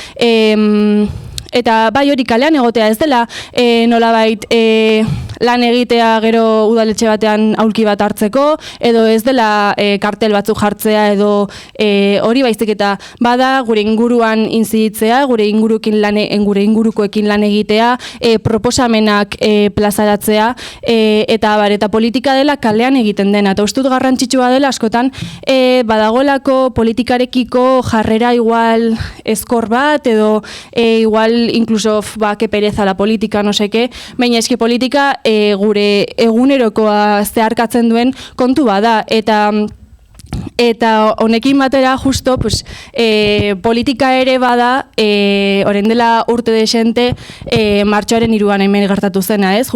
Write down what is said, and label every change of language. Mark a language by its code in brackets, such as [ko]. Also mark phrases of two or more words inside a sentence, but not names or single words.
[eu] eta bai hori kalean egotea ez dela nolabait lan egitea gero udaletxe batean aulki bat hartzeko, edo ez dela kartel batzuk jartzea edo hori baizik eta bada gure inguruan inziditzea, gure ingurukoekin lan egitea, proposamenak plazaratzea, eta politika dela kalean egiten dena. Eta ustut garrantzitsua dela askotan badagoelako politikarekiko jarrera igual ezkor bat, edo igual [es] incluso que pereza la política, no sé qué, [eu] baina eski politika gure egunerokoa zeharkatzen duen kontu bada, eta honekin batera justo politika ere bada orain dela urte desente martxoaren 3an hemen gertatu zena, ez?